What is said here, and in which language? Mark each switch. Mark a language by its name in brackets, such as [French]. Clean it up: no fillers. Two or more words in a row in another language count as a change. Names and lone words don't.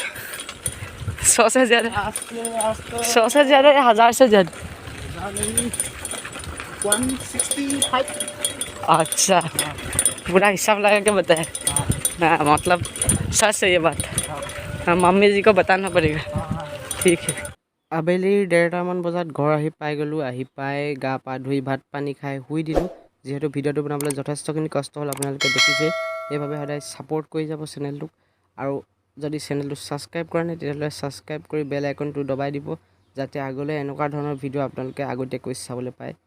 [Hindi] 100 से ज़्यादा, 100 से ज़्यादा या 1000 से ज़्यादा? 165। अच्छा, पूरा हिसाब लगा के बताया। हाँ मतलब सच है ये बात। हाँ मम्मी जी को बताना पड़ेगा, ठीक है। [Assamese] আবেলি 1:30মান বজাত ঘৰ আহি পাই গ'লোঁ। আহি পাই গা পা ধুই ভাত পানী খাই শুই দিলোঁ। যিহেতু ভিডিঅ'টো বনাবলৈ যথেষ্টখিনি কষ্ট হ'ল, আপোনালোকে দেখিছে। সেইবাবে সদায় ছাপোৰ্ট কৰি যাব চেনেলটোক। আৰু যদি চেনেলটো ছাবস্ক্ৰাইব কৰা নাই তেতিয়াহ'লে ছাবস্ক্ৰাইব কৰি বেল আইকনটো দবাই দিব, যাতে আগলৈ এনেকুৱা ধৰণৰ ভিডিঅ' আপোনালোকে আগতীয়াকৈ চাবলৈ পায়।